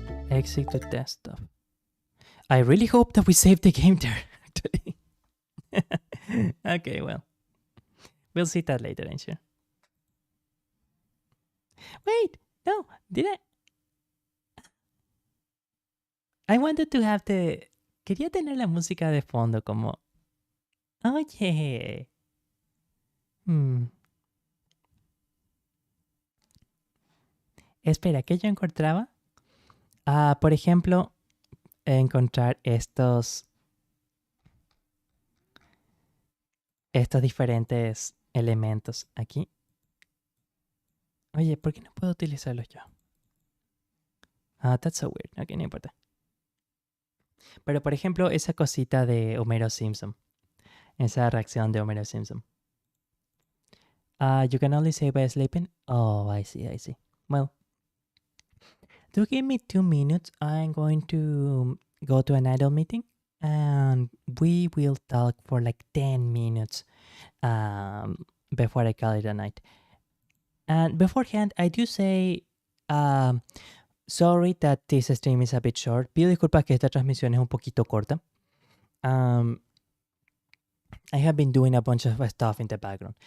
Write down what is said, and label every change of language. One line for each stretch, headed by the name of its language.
English: Exit to desktop. I really hope that we save the game there. Actually. Okay, well, we'll see that later, I'm sure. Wait, no, did I wanted to have the...
Spanish: Quería tener la música de fondo como... Oye. Espera, ¿qué yo encontraba? Por ejemplo, encontrar estos diferentes elementos aquí. Oye, ¿por qué no puedo utilizarlos yo?
English: That's so weird.
Spanish: Ok, no importa. Pero, por ejemplo, esa cosita de Homero Simpson. Esa reacción de Homero Simpson.
English: You can only save by sleeping? Oh, I see. Well, do give me 2 minutes. I'm going to go to an idle meeting. And we will talk for like 10 minutes before I call it a night. And beforehand, I do say... sorry that this stream is a bit short.
Spanish: Pido disculpas que esta transmisión es un poquito corta.
English: I have been doing a bunch of stuff in the background.